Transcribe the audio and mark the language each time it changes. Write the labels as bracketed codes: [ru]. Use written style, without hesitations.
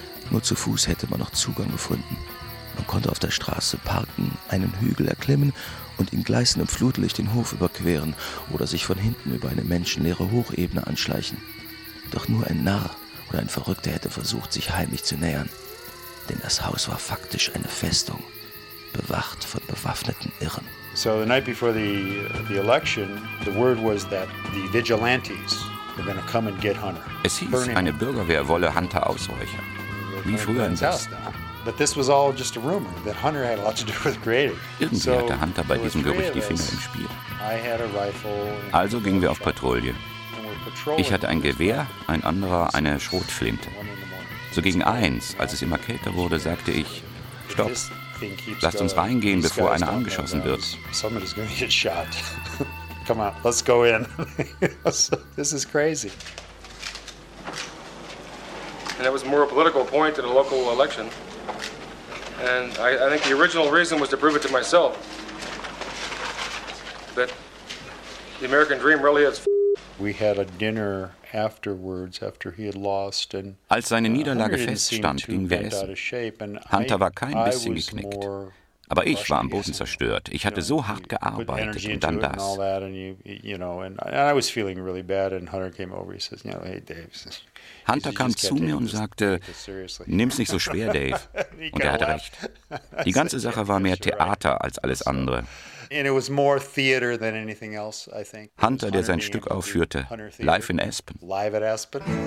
[de] Nur zu Fuß hätte man noch Zugang gefunden. Man konnte auf der Straße parken, einen Hügel erklimmen und in gleißendem Flutlicht den Hof überqueren oder sich von hinten über eine menschenleere Hochebene anschleichen. Doch nur ein Narr oder ein Verrückter hätte versucht, sich heimlich zu nähern. Denn das Haus war faktisch eine Festung, bewacht von bewaffneten Irren. [en] So the night before the election, the word was that the vigilantes were going to come and get Hunter. [de] Es hieß, eine Bürgerwehr wolle Hunter ausräuchern. Wie früher im Westen. [en] But this was all just a rumor that Hunter had a lot to do with creating. [de] Irgendwie hatte Hunter bei diesem Gerücht die Finger im Spiel. Also gingen wir auf Patrouille. Ich hatte ein Gewehr, ein anderer eine Schrotflinte. So gegen eins, als es immer kälter wurde, sagte ich, stopp, lasst uns reingehen, bevor einer angeschossen wird. [en] Somebody's gonna get shot. Come on, let's go in. This is crazy. And that was more a political point than a local election. And I think the original reason was to prove it to myself that the American dream really is. We had a dinner afterwards after he had lost and. [de] Als seine Niederlage feststand, gingen wir essen. Hunter war kein bisschen geknickt, aber ich war am Boden zerstört. Ich hatte so hart gearbeitet und dann das. And I was feeling really bad and Hunter came over. He says, "Hey, Dave." Hunter kam zu mir und sagte, nimm's nicht so schwer, Dave. Und er hatte recht. Die ganze Sache war mehr Theater als alles andere. Hunter, der sein Stück aufführte, live in Aspen. [en] Live at Aspen.